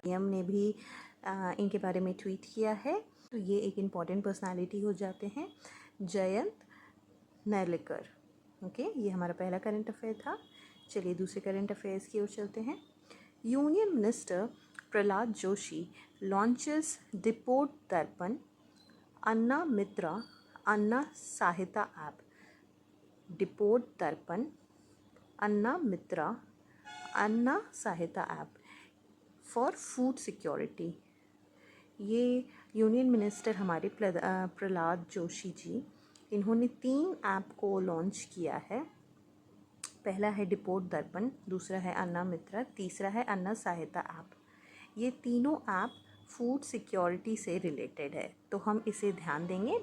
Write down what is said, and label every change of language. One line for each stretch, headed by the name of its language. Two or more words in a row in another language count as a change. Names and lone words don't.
Hindi: पीएम ने भी इनके बारे में ट्वीट किया है, तो ये एक
English: important personality
Hindi: हो जाते हैं, जयंत नार्लिकर। ओके, ये हमारा पहला
English: current affair
Hindi: था। चलिए दूसरे
English: current affairs
Hindi: की ओर चलते हैं।
English: union minister प्रहलाद जोशी launches Diport Darpan, Anna Mitra, Anna Sahita app. Diport Darpan, Anna Mitra, Anna Sahita app for food security.
Hindi: ये
English: union minister
Hindi: हमारे प्रहलाद जोशी जी, इन्होंने 3 ऐप को लॉन्च किया है। पहला है डिपोर्ट दर्पण, दूसरा है अन्ना मित्रा, तीसरा है अन्ना सहायता ऐप। ये तीनों ऐप
English: food security
Hindi: से रिलेटेड है, तो हम इसे ध्यान देंगे।